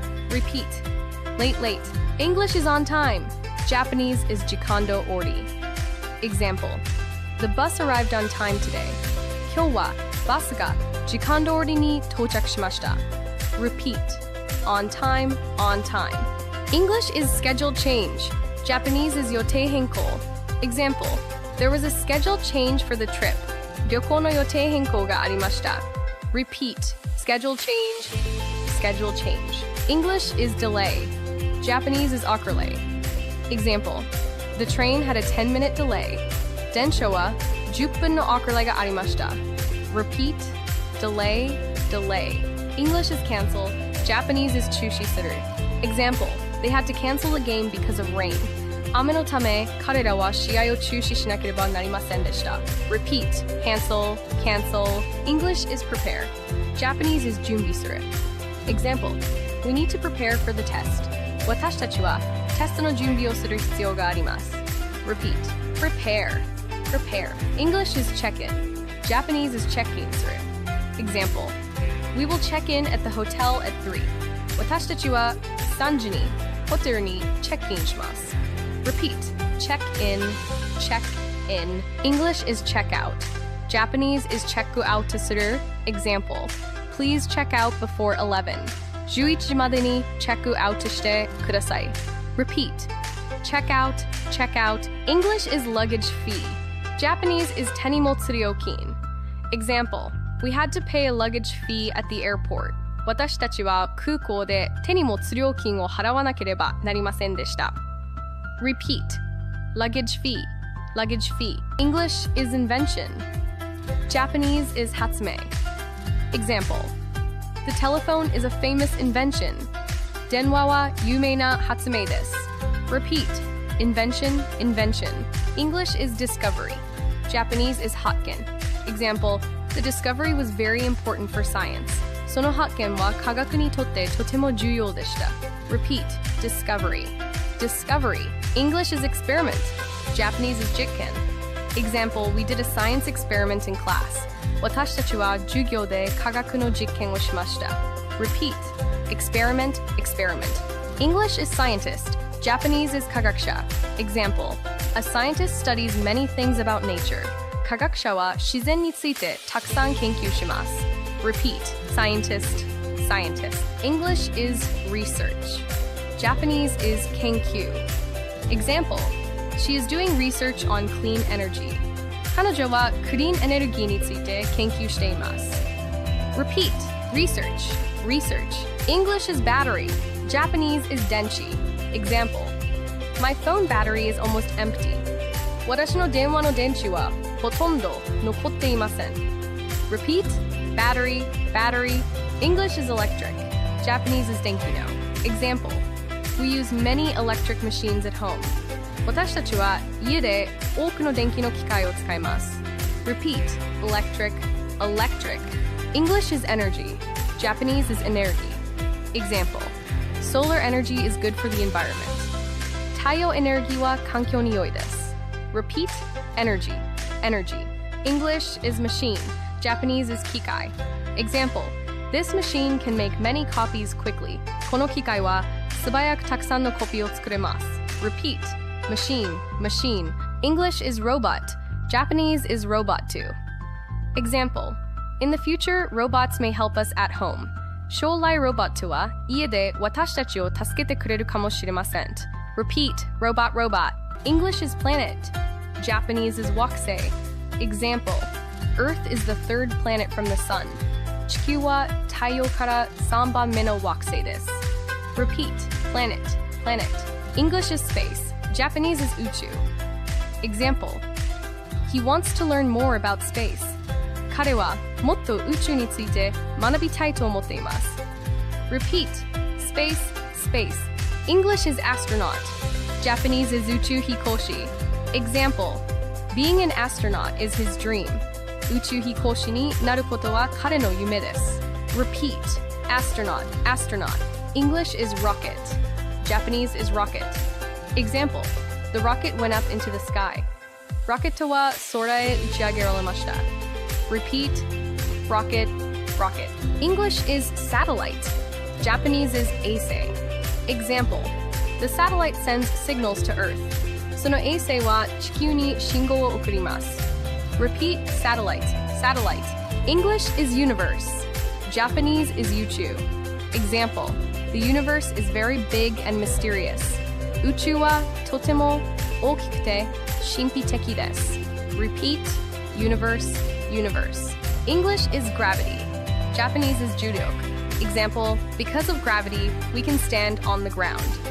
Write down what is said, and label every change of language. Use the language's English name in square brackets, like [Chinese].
[English] Repeat, late, late. English is on time. Japanese is 時間通り. Example, the bus arrived on time today. [Japanese] 今日はバスが時間通りに到着しました. [English] Repeat, on time, on time. English is schedule change. Japanese is 予定変更. Example, there was a schedule change for the trip. [Japanese] 旅行の予定変更がありました. [English] Repeat, schedule change, schedule change. English is delay. Japanese is 遅れ. Example, the train had a 10-minute delay. [Japanese] 電車は10分の遅れがありました. [English] Repeat, delay, delay. English is cancel. Japanese is 中止する. Example, they had to cancel the game because of rain. [Japanese] 雨のため彼らは試合を中止しなければなりませんでした. [English] Repeat, cancel, cancel. English is prepare. Japanese is 準備する. Example, we need to prepare for the test. [Japanese] 私たちはテストの準備をする必要があります. [English] Repeat, prepare, prepare. English is check in. Japanese is check in する. Example, we will check in at the hotel at 3. [Japanese] 私たちは3時にホテルにチェックインします. [English] Repeat, check in, check in. English is check out. Japanese is チェックアウトする. Example, please check out before 11. [Japanese] 11時までにチェックアウトしてください. [English] Repeat, check out, check out. English is luggage fee. Japanese is 手荷物料金. Example, we had to pay a luggage fee at the airport. [Japanese] 私たちは空港で手荷物料金を払わなければなりませんでした. [English] Repeat, luggage fee, luggage fee. English is invention. Japanese is 発明. Example, the telephone is a famous invention. [Japanese] 電話は有名な発明です. [English] Repeat, invention, invention. English is discovery. Japanese is 発見. Example, the discovery was very important for science. [Japanese] その発見は科学にとってとても重要でした. [English] Repeat, discovery. Discovery. English is experiment. Japanese is 実験. Example, we did a science experiment in class. [Japanese] 私たちは授業で科学の実験をしました. [English] Repeat, experiment, experiment. English is scientist. Japanese is 科学者. Example, a scientist studies many things about nature. [Japanese] 科学者は自然についてたくさん研究します. [English] Repeat, scientist, scientist. English is research. Japanese is 研究. Example, she is doing research on clean energy. [Japanese] 彼女はクリーンエネルギーについて研究しています. [English] Repeat, research, research. English is battery. Japanese is 電池. Example, my phone battery is almost empty. [Japanese] 私の電話の電池はほとんど残っていません. [English] Repeat, battery, battery. English is electric. Japanese is 電気の. Example, we use many electric machines at home. [Japanese] 私たちは家で多くの電気の機械を使います. [English] Repeat, electric, electric. English is energy. Japanese is エネルギー. Example, solar energy is good for the environment. [Japanese] 太陽エネルギーは環境に良いです. [English] Repeat, energy, energy. English is machine. Japanese is 機械. Example, this machine can make many copies quickly. [Japanese] この機械は素早くたくさんのコピーを作れます. [English] Repeat, machine, machine. English is robot. Japanese is robot too. Example, in the future, robots may help us at home. [Japanese] 将来ロボットは家で私たちを助けてくれるかもしれません. [English] Repeat, robot, robot. English is planet. Japanese is 惑星. Example, Earth is the third planet from the sun. [Japanese] 地球は太陽から3番目の惑星です. [English] Repeat, planet, planet. English is space. Japanese is 宇宙. Example, he wants to learn more about space. [Japanese] 彼はもっと宇宙について学びたいと思っています. [English] Repeat, space, space. English is astronaut. Japanese is 宇宙飛行士. Example, being an astronaut is his dream. [Japanese] 宇宙飛行士になることは彼の夢です. [English] Repeat, astronaut, astronaut. English is rocket. Japanese is rocket. Example, the rocket went up into the sky. [Japanese] ロケットは空へ打ち上げられました. [English] Repeat, rocket, rocket. English is satellite. Japanese is 衛星. Example, the satellite sends signals to Earth. [Japanese] その衛星は地球に信号を送ります. [English] Repeat, satellite, satellite. English is universe. Japanese is 宇宙. Example, the universe is very big and mysterious. [Japanese] 宇宙はとても大きくて神秘的です. [English] Repeat, universe, universe. English is gravity. Japanese is 重力. Example, because of gravity, we can stand on the ground.